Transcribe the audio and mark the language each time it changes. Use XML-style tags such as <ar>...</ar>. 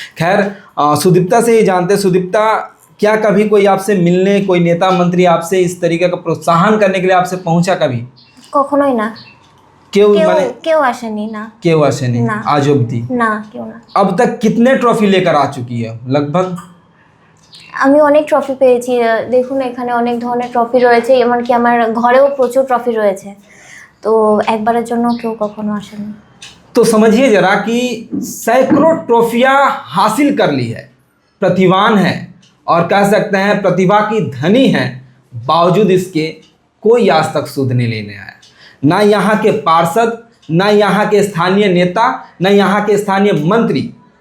<hi>खैर, सुदीप्ता से ही जानते हैं। सुदीप्ता, क्या कभी कोई आपसे मिलने, कोई नेता मंत्री आपसे इस तरीके का प्रोत्साहन करने के लिए आपसे पहुंचा कभी?</hi> <bn>কখনোই না। কেউ কেউ মানে কেউ আসেনি না। কেউ আসেনি না। आज অব্দি? না, কেউ না।</bn> <hi>अब तक कितने ट्रॉफी लेकर आ चुकी है लगभग?</hi> <bn>আমি অনেক ট্রফি পেয়েছি। দেখুন এখানে অনেক ধরনের ট্রফি রয়েছে, এমনকি আমার ঘরেও প্রচুর ট্রফি রয়েছে। তো একবারের জন্য কেউ কখনো আসেনি।</bn> <hi>तो समझिए जरा कि सैकड़ों ट्रॉफियां हासिल कर ली है, प्रतिभावान है और कह सकते हैं प्रतिभा की धनी है, बावजूद इसके कोई आज तक सुध नहीं लेने आया। ना यहाँ के पार्षद, ना यहाँ के स्थानीय नेता, ना यहाँ के स्थानीय मंत्री।</hi>